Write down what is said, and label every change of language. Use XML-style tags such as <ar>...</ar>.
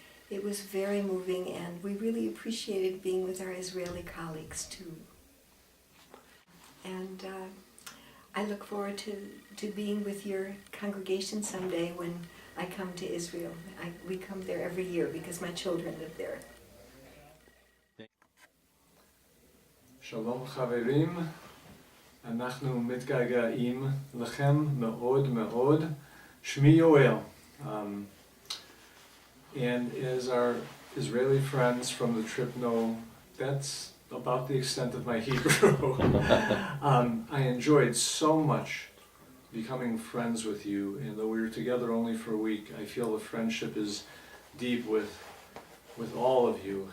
<en>It was very moving, and we really appreciated being with our Israeli colleagues too. And I look forward to being with your congregation someday when I come to Israel. We come there every year because my children live there.</en> <he>שלום חברים, אנחנו מתגעגעים לכם מאוד מאוד. שמי יואל.</he> <en>And as our Israeli friends from the trip know, that's about the extent of my Hebrew. I enjoyed so much becoming friends with you, and though we were together only for a week, I feel the friendship is deep with all of you.</en>